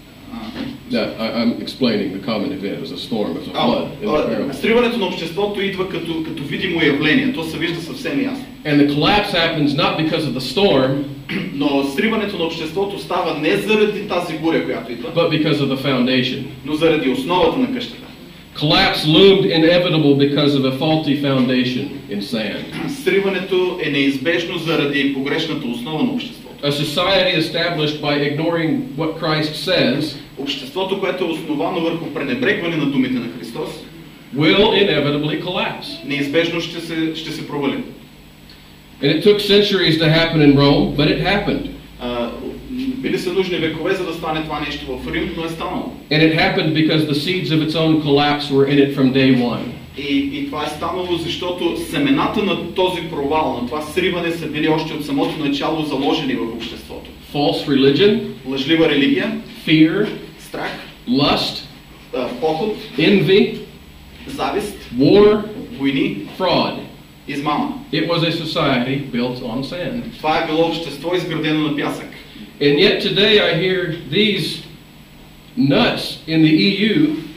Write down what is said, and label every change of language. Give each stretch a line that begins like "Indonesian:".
English: I'm explaining the common event as a storm, as a flood.
Bulgarian: Сриването на обществото идва като видимо явление. То се вижда съвсем ясно.
English: And the collapse happens not because of the storm,
Bulgarian: но сриването на обществото става не заради тази буря, която идва,
English: but because of the foundation.
Bulgarian: Но заради основата на къщата.
English: Collapse loomed inevitable because of a faulty foundation in sand.
Bulgarian: Сриването е неизбежно заради погрешната основа на обществото.
English: A society established by ignoring what Christ says,
Bulgarian: обществото, което е основано върху пренебрегване на думите на Христос,
English: will inevitably collapse.
Bulgarian: Неизбежно ще се провали.
English: And it took centuries to happen in Rome, but it happened.
Bulgarian: Били са нужни векове, за да стане това нещо в Рим, но е станало.
English: And it happened because the seeds of its own collapse were in it from day one.
Bulgarian: И това е станало, защото семената на този провал, на това сриване са били още от самото начало заложени в обществото.
English: False religion,
Bulgarian: лъжлива религия,
English: fear,
Bulgarian: страх,
English: lust,
Bulgarian: похот,
English: envy,
Bulgarian: завист,
English: war,
Bulgarian: войни,
English: fraud.
Bulgarian: измама.
English: It was a society built on sand.
Bulgarian: Това е било общество изградено на пясък.
English: And yet today I hear these nuts in the EU.